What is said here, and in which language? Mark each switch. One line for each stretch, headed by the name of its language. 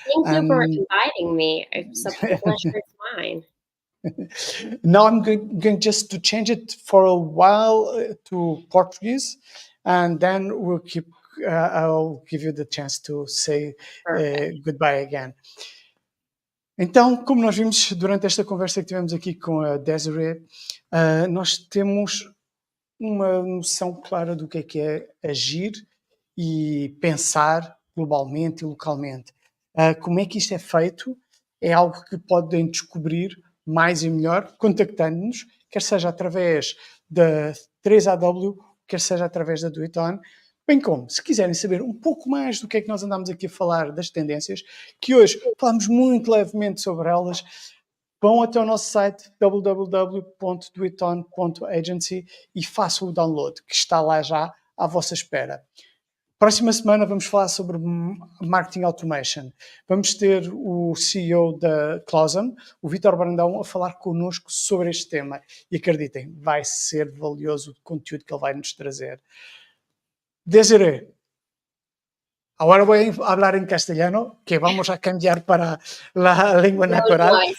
English: Thank you for And inviting me. The pleasure is mine. now I'm going just to change it for a while to Portuguese, and then we'll keep. I'll give you the chance to say Perfect. goodbye again.
Portuguese: Então, como nós vimos durante esta conversa que tivemos aqui com a Desiree, nós temos uma noção clara do que é agir e pensar globalmente e localmente. Como é que isto é feito? É algo que podem descobrir mais e melhor contactando-nos, quer seja através da 3AW, quer seja através da Do It On, bem como, se quiserem saber um pouco mais do que é que nós andamos aqui a falar das tendências, que hoje falamos muito levemente sobre elas, vão até o nosso site www.doiton.agency e façam o download, que está lá já à vossa espera. Próxima semana vamos falar sobre Marketing Automation. Vamos ter o CEO da Clausen, o Vítor Brandão, a falar connosco sobre este tema. E acreditem, vai ser valioso o conteúdo que ele vai nos trazer.
Spanish: Desiree, ahora voy a hablar en castellano, que vamos a cambiar para la lengua natural.